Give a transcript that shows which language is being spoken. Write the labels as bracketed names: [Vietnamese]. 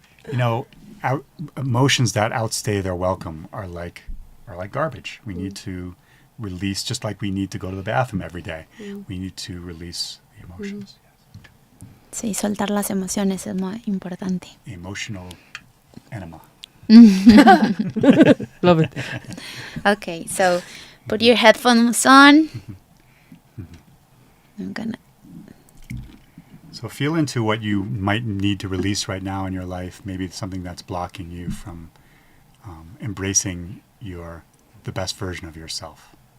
[English] You know, emotions that outstay their welcome are like garbage. We need to release, just like we need to go to the bathroom every day. We need to release the emotions. [Spanish] Sí, soltar las emociones es muy importante. [English] Emotional enema. Love it. Okay, so put your headphones on. I'm gonna. So feel into what you might need to release right now in your life. Maybe it's something that's blocking you from embracing the best version of yourself.